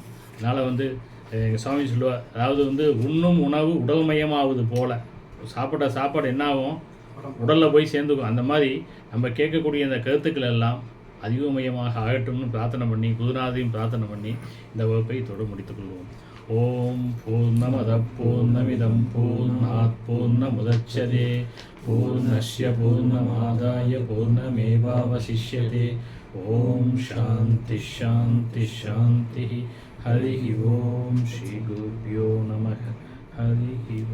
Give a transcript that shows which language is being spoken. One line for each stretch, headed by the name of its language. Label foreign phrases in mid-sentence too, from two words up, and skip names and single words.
Tamil: அதனால் வந்து எங்கள் சுவாமி சொல்லுவார், அதாவது வந்து உண்ணும் உணவு உடல்மயமாவது போல் சாப்பாடு என்ன ஆகும், உடலில் போய் சேர்ந்துக்கும். அந்த மாதிரி நம்ம கேட்கக்கூடிய இந்த கருத்துக்கள் எல்லாம் அதிகமயமாக ஆகட்டும்னு பிரார்த்தனை பண்ணி குருநாதையும் பிரார்த்தனை பண்ணி இந்த வகுப்பை தொடர் முடித்துக்கொள்வோம்.
Sanskrit: ओम् पूर्णमदः पूर्णमिदं पूर्णात् पूर्णमुदच्यते पूर्णस्य पूर्णमादाय पूर्णमेवावशिष्यते. ओम् शान्ति शान्ति शान्ति. हरि ओम्. श्री गुरुभ्यो नमः.